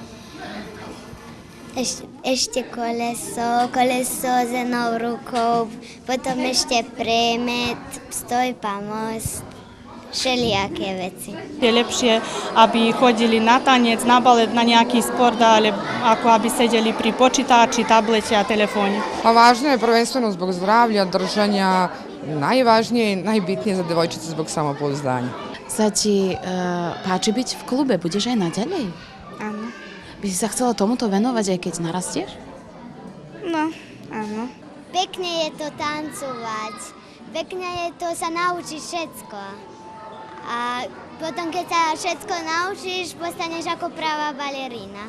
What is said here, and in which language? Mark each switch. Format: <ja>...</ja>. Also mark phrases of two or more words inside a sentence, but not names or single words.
<sk>Ešte koleso s jednou rukou, potom ešte premet, stoj, pomost. Všelijaké veci. Je lepšie, aby chodili na tanec, na balet, na nejaký sport, ale ako aby sedeli pri počítači, tablete a telefóne.</sk> <sr>A važno je prvenstveno zbog zdravlja, držanja, najvažnije i najbitnije za devojčice zbog samopouzdanja.</sr> <sk>Sa ti páči byť v klube? Budeš aj naďalej? Áno. By si sa chcela tomuto venovať, aj keď narastieš? No, áno. Pekne je to tancovať. Pekne je to sa naučiť všetko. A potom, keď sa všetko naučíš, postaneš ako pravá balerína.</sk>